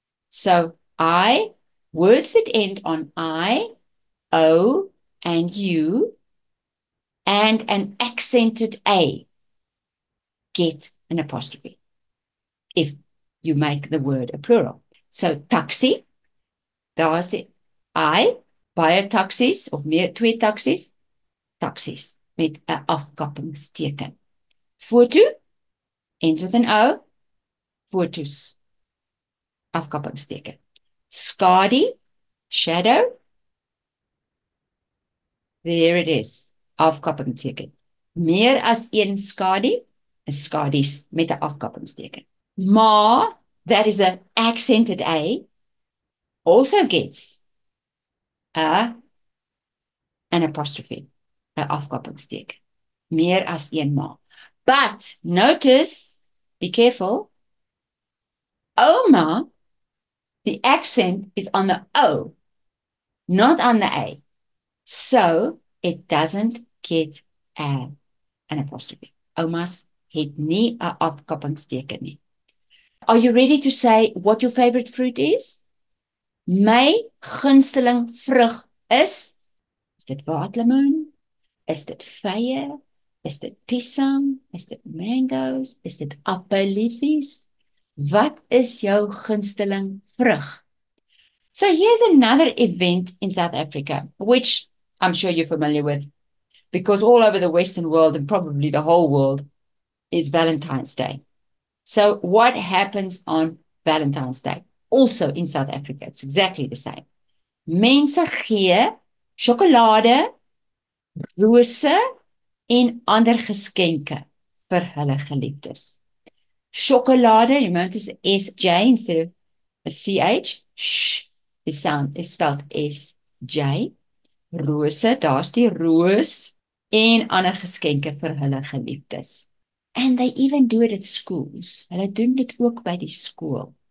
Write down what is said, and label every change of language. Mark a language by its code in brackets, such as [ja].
[en] So words that end on I, O, and you, and an accented A get an apostrophe if you make the word a plural. [af] So taxi, daar's die I, baie taksies of meer twee taksies, taksies met 'n afkappingsteken. [en] Foto, ends with an O, fotos, afkappingsteken. Skadi, shadow, there it is, afkappingsteken. [af] Meer as een skadi, is skadies met 'n afkappingsteken. [en] Ma, that is an accented A, also gets an apostrophe, [af] 'n afkappingsteken. Meer as een ma. [en] But notice, be careful, Oma, the accent is on the O, not on the A. So it doesn't get an apostrophe. [af] Oma's het nie 'n afkappingsteken nie. [en] Are you ready to say what your favorite fruit is? [af] My gunsteling vrug is dit waterlemoen? Is dit vye? Is dit pisang? Is dit mangoes? Is dit appeliefies? Wat is jou gunsteling vrug? [en] So here's another event in South Africa, which I'm sure you're familiar with, because all over the Western world and probably the whole world is Valentine's Day. So what happens on Valentine's Day, also in South Africa. It's exactly the same. [af] Mense gee sjokolade, rose en ander geskenke vir hulle geliefdes. [en] Sjokolade, you notice SJ instead of a CH. Sh, the sound is spelled SJ. [af] Rose, daar's die roos en ander geskenke vir hulle geliefdes. [en] And they even do it at schools. [af] Hulle doen dit ook by die skool.